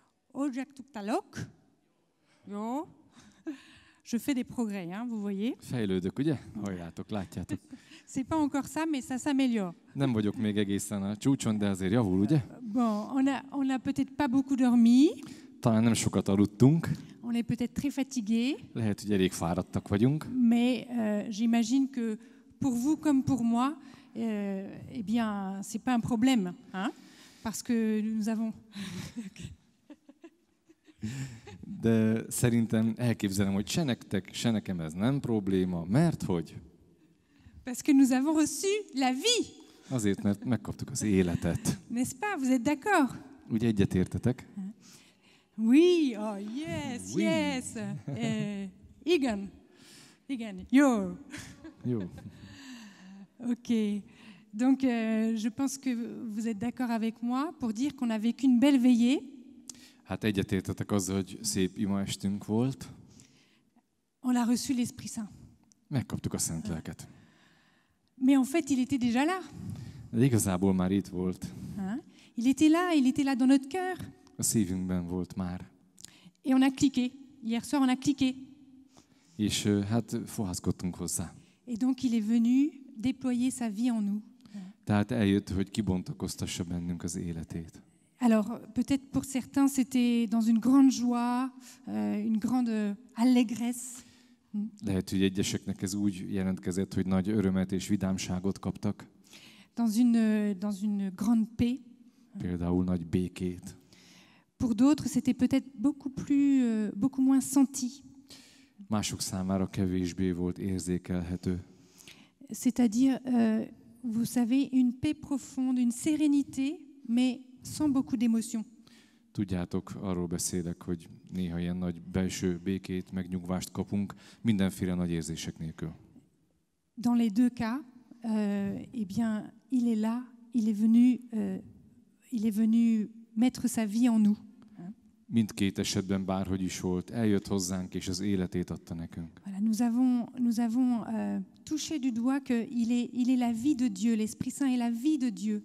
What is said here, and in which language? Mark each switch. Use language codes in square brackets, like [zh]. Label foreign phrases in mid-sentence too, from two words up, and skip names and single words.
[hu] Ojak tuktalok. Jó. [fr] Je fais des progrès, hein, vous voyez. [hu] Fejlődök, ugye? Halljátok, látjátok. [fr] C'est pas encore ça, mais ça s'améliore. [hu] Nem vagyok még egészen a csúcson, de azért javul, ugye? [fr] Bon, on a peut-être pas beaucoup dormi. [hu] Talán nem sokat aludtunk. [fr] On est peut-être très fatigué. [hu] Lehet, hogy elég fáradtak vagyunk. [fr] Mais j'imagine que pour vous comme pour moi, eh bien, c'est pas un problème, hein, parce que nous avons. [hu] De szerintem elképzelem, hogy se nektek, se nekem ez nem probléma, mert hogy? [fr] Parce que nous avons reçu la vie. [hu] Azért, mert megkaptuk az életet. [fr] N'est-ce pas? Vous êtes d'accord? [hu] Ugye egyetértetek? [en] Oui, oh yes, [fr] Oui. [en] yes. [hu] Igen, yo. Jó. Ok. [fr] Donc, je pense que vous êtes d'accord avec moi pour dire qu'on a vécu une belle veillée. [hu] Hát egyetértetek azzal, hogy szép imaestünk volt. [fr] On a reçu l'Esprit Saint. [hu] Megkaptuk a Szent Lelket. [fr] Mais en fait, il était déjà là. [hu] De igazából már itt volt. [fr] Hein? Il était là dans notre cœur. [hu] A szívünkben volt már. [fr] Et on a cliqué. Hier soir, on a cliqué. [hu] És hát fohászkodtunk hozzá. [fr] Et donc, il est venu déployer sa vie en nous. [hu] Tehát eljött, hogy kibontakoztassa bennünk az életét. [fr] Alors, peut-être pour certains, c'était dans une grande joie, une grande allégresse. [hu] Lehet, hogy egyeseknek ez úgy jelentkezett, hogy nagy örömet és vidámságot kaptak. [fr] Dans une grande paix. [hu] Például nagy békét. [fr] Pour d'autres, c'était peut-être beaucoup moins senti. [hu] Mások számára kevésbé volt érzékelhető. [fr] C'est-à-dire, vous savez, une paix profonde, une sérénité, mais sans beaucoup d'émotion. [hu] Tudjátok, arról beszélek, hogy néha ilyen nagy belső békét, megnyugvást kapunk, mindenféle nagy érzések nélkül. [fr] Dans les deux cas, eh bien, il est là, il est venu mettre sa vie en nous. [hu] Mindkét esetben bárhogy is volt, eljött hozzánk, és az életét adta nekünk. [fr] Voilà, nous avons touché du doigt qu'il est la vie de Dieu, l'Esprit Saint est la vie de Dieu.